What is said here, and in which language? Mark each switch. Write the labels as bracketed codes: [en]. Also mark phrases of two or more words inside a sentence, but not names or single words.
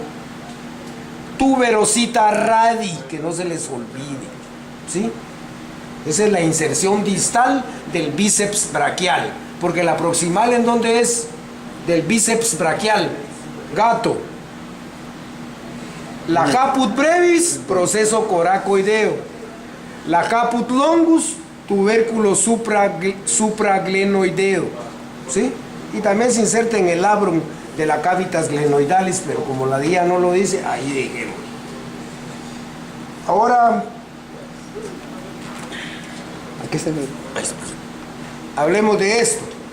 [la] Tuberosita radi, [es] que no se les olvide, ¿sí? Esa es la inserción distal del bíceps braquial, porque la proximal, ¿en dónde es? Del bíceps braquial, gato. La [la] caput brevis, [es] proceso coracoideo. La [la] caput longus, [es] tubérculo supraglenoideo, ¿sí? Y también se inserta en el labrum de la [la] cavitas glenoidalis, [es] pero como la guía no lo dice, ahí dejemos. Ahora, aquí está el... hablemos de esto.